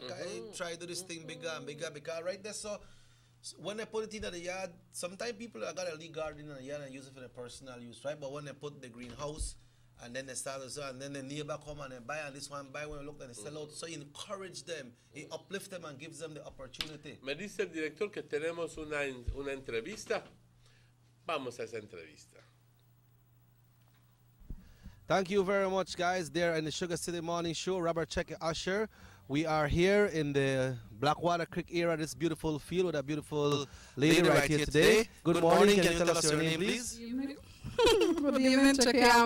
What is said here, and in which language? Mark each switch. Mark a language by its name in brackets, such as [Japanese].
[English] Make I try to do this thing bigger and bigger, because right there, so when I put it in the yard, sometimes people have got a leaf garden in the yard and use it for their personal use, right? But when they put the greenhouse, and then they start to sell, and then the neighbor come and they buy, and this one buy, when you look and they sell out. So you encourage them, you uplift them and gives them the opportunity. [Spanish] Me dice el director que tenemos una entrevista. Vamos a esa entrevista. [English] Thank you very much, guys. There in the Sugar City Morning Show, Robert Check Usher. We are here in the Blackwater Creek area, this beautiful field with a beautiful lady right here today. Good morning. Can you tell us your name, please? Good evening, Check.